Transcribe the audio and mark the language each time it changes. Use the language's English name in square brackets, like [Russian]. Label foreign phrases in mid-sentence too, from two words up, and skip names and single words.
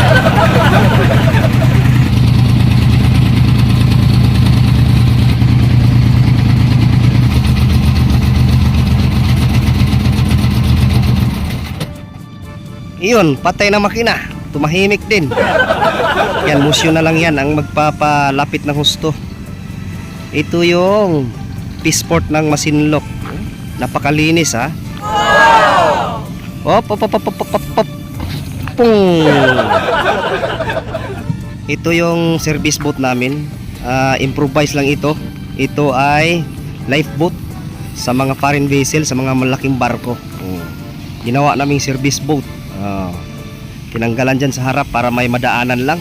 [Filipino] Iyon, patay na makina. Tumahimik din. Yan, musyo na lang yan ang magpapalapit ng husto. Ito yung Peaceport ng Masinloc. Napakalinis, ha. Op, op, op, op, op, op, op. Pung. Ito yung [English] service boat [Filipino] namin. Improvise lang ito. Ito ay lifeboat sa mga [English] foreign vessel, [Filipino] sa mga malaking barko. Ginawa naming [English] service boat. [Filipino] Tinanggalan dyan sa harap para may madaanan lang.